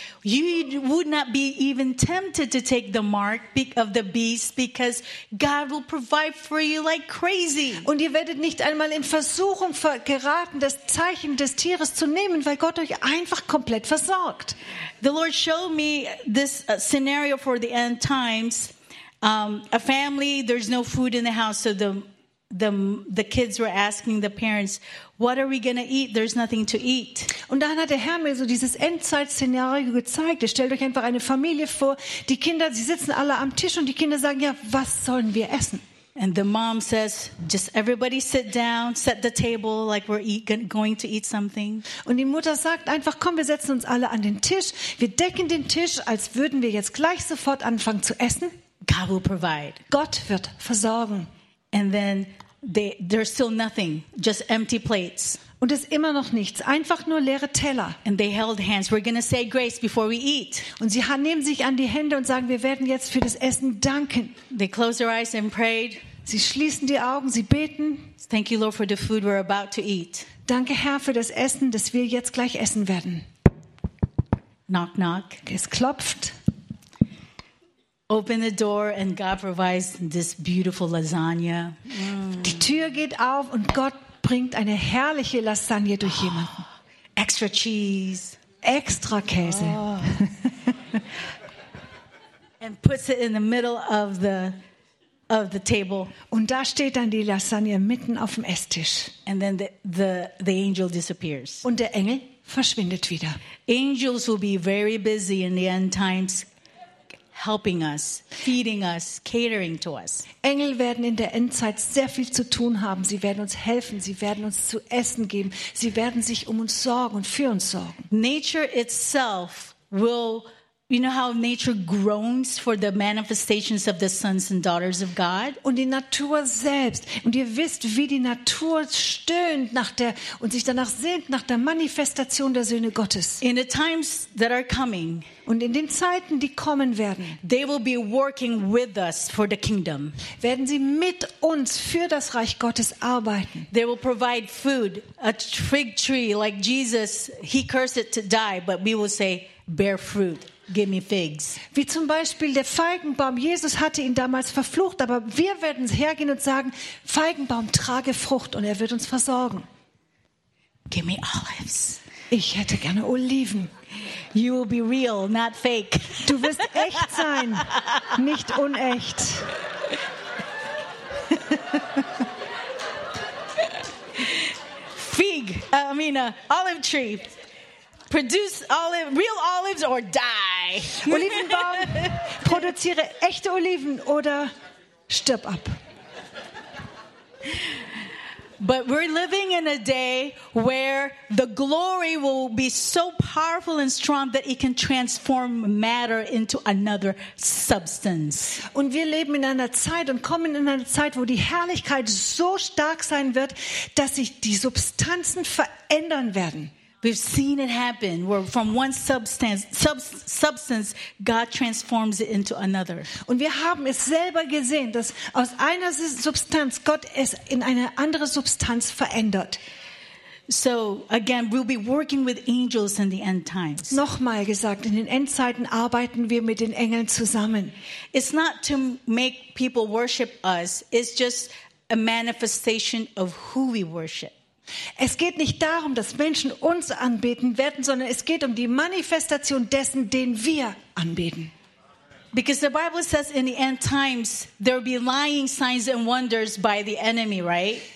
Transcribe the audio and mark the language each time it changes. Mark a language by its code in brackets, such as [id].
[en] You would not be even tempted to take the mark of the beast because God will provide for you like crazy. [de] Und ihr werdet nicht einmal in Versuchung geraten, das Zeichen des Tieres zu nehmen, weil Gott euch einfach komplett versorgt. [en] The Lord showed me this scenario for the end times. A family, there's no food in the house, so the kids were asking the parents, what are we going to eat? There's nothing to eat. [de] Und dann hat der Herr mir so dieses Endzeit-Szenario gezeigt. Stellt euch einfach eine Familie vor. Die Kinder, sie sitzen alle am Tisch und die Kinder sagen, ja, was sollen wir essen? [en] And the mom says, just everybody sit down, set the table like we're going to eat something. [de] Und die Mutter sagt einfach, komm, wir setzen uns alle an den Tisch. Wir decken den Tisch, als würden wir jetzt gleich sofort anfangen zu essen. [en] God will provide. [de] Gott wird versorgen. [en] And then there's still nothing, just empty plates. [de] Und es ist immer noch nichts, einfach nur leere Teller. [en] And they held hands. We're going to say grace before we eat. [de] Und sie nehmen sich an die Hände und sagen, wir werden jetzt für das Essen danken. [en] They close their eyes and prayed. [de] Sie schließen die Augen, sie beten. [en] Thank you, Lord, for the food we're about to eat. [de] Danke, Herr, für das Essen, das wir jetzt gleich essen werden. [en] Knock, knock. [de] Es klopft. [en] Open the door and God provides this beautiful lasagna. [de] Die Tür geht auf und Gott bringt eine herrliche Lasagne durch jemanden. Oh, [en] extra cheese. [de] Extra Käse. Oh. [en] And puts it in the middle of the table. [de] Und da steht dann die Lasagne mitten auf dem Esstisch. [en] And then the angel disappears. [de] Und der Engel verschwindet wieder. [en] Angels will be very busy in the end times. Helping us, feeding us, catering to us. [de] Engel werden in der Endzeit sehr viel zu tun haben. Sie werden uns helfen. Sie werden uns zu essen geben. Sie werden sich um uns sorgen und für uns sorgen. [en] Nature itself will, you know how nature groans for the manifestations of the sons and daughters of God? [de] Und die Natur selbst. Und ihr wisst, wie die Natur stöhnt nach der und sich danach sehnt nach der Manifestation der Söhne Gottes. [en] In the times that are coming. [de] Und in den Zeiten, die kommen werden, [en] they will be working with us for the kingdom. [de] Werden sie mit uns für das Reich Gottes arbeiten. [en] They will provide food, a fig tree like Jesus, he cursed it to die, but we will say, bear fruit, give me figs. [de] Wie zum Beispiel der Feigenbaum, Jesus hatte ihn damals verflucht, aber wir werden hergehen und sagen, Feigenbaum, trage Frucht und er wird uns versorgen. [en] Give me olives. [de] Ich hätte gerne Oliven. [en] You will be real, not fake. [de] Du wirst echt sein, nicht unecht. [en] Fig, olive tree. Produce olive, real olives or die. [de] Olivenbaum, produziere echte Oliven oder stirb ab. [en] But we're living in a day where the glory will be so powerful and strong that it can transform matter into another substance. [de] Und wir leben in einer Zeit und kommen in eine Zeit, wo die Herrlichkeit so stark sein wird, dass sich die Substanzen verändern werden. [en] We've seen it happen, where from one substance, God transforms it into another. [de] Und wir haben es selber gesehen, dass aus einer Substanz Gott es in eine andere Substanz verändert. [en] So again, we'll be working with angels in the end times. [de] Nochmal gesagt, in den Endzeiten arbeiten wir mit den Engeln zusammen. [en] It's not to make people worship us, it's just a manifestation of who we worship. [de] Es geht nicht darum, dass Menschen uns anbeten werden, sondern es geht um die Manifestation dessen, den wir anbeten. [en] Because the Bible says in the end times there will be lying signs and wonders by the enemy, right?